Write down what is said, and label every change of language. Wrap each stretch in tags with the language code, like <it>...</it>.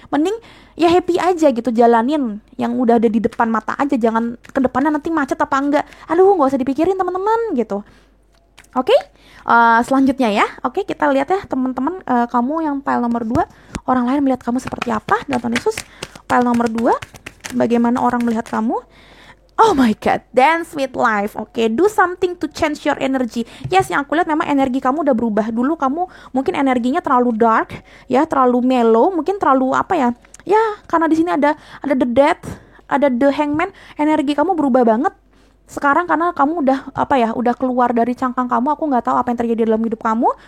<id>Mending ya happy aja gitu, jalanin yang udah ada di depan mata aja, jangan ke depannya nanti macet apa enggak. Aduh, nggak usah dipikirin teman-teman gitu. Oke, selanjutnya ya. Oke, kita lihat ya teman-teman, kamu yang file nomor 2, orang lain melihat kamu seperti apa dalam Tuhan Yesus. File nomor 2, bagaimana orang melihat kamu.</id> <en>Oh my god, dance with life. Oke, do something to change your energy.</en> <id>Yes, yang aku lihat memang energi kamu udah berubah. Dulu kamu mungkin energinya terlalu dark, ya, terlalu mellow, mungkin terlalu ya, karena di sini ada the death, ada the hangman, energi kamu berubah banget. Sekarang karena kamu udah keluar dari cangkang kamu, aku nggak tahu apa yang terjadi dalam hidup kamu.</id>